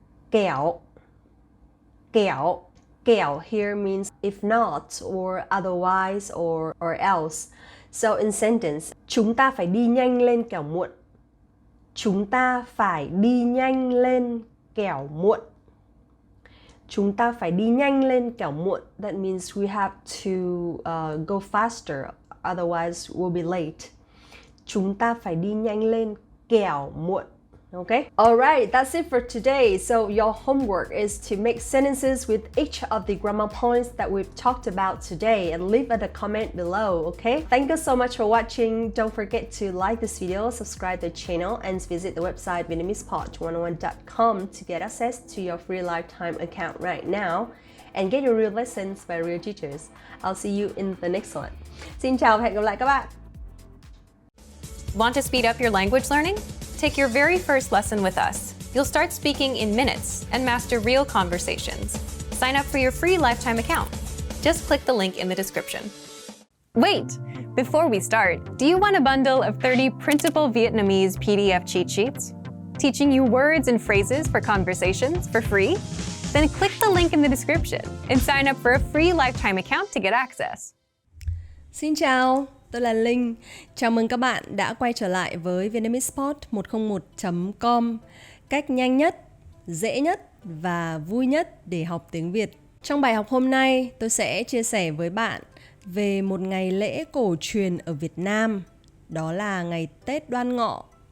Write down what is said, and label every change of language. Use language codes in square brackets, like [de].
[en] Kẹo. Kẹo. Kẹo here means if not or otherwise or else. So in sentence, [vi] chúng ta phải đi nhanh lên kẻo muộn. Chúng ta phải đi nhanh lên kẻo muộn. Chúng ta phải đi nhanh lên kẻo muộn. [en] That means we have to go faster, otherwise we'll be late. [vi] Chúng ta phải đi nhanh lên kẻo muộn. [en] Okay? Alright, that's it for today. So your homework is to make sentences with each of the grammar points that we've talked about today and leave a comment below, okay? Thank you so much for watching. Don't forget to like this video, subscribe to the channel, and visit the website VietnamesePod101.com to get access to your free lifetime account right now and get your real lessons by real teachers. I'll see you in the next one. [vi] Xin chào và hẹn gặp lại các bạn. [en] Want to speed up your language learning? Take your very first lesson with us. You'll start speaking in minutes and master real conversations. Sign up for your free lifetime account. Just click the link in the description. Wait! Before we start, do you want a bundle of 30 printable Vietnamese PDF cheat sheets? Teaching you words and phrases for conversations for free? Then click the link in the description and sign up for a free lifetime account to get access. [vi] Xin chào, tôi là Linh. Chào mừng các bạn đã quay trở lại với VietnamesePod101.com, cách nhanh nhất, dễ nhất và vui nhất để học tiếng Việt. Trong bài học hôm nay, tôi sẽ chia sẻ với bạn về một ngày lễ cổ truyền ở Việt Nam, đó là ngày Tết Đoan Ngọ.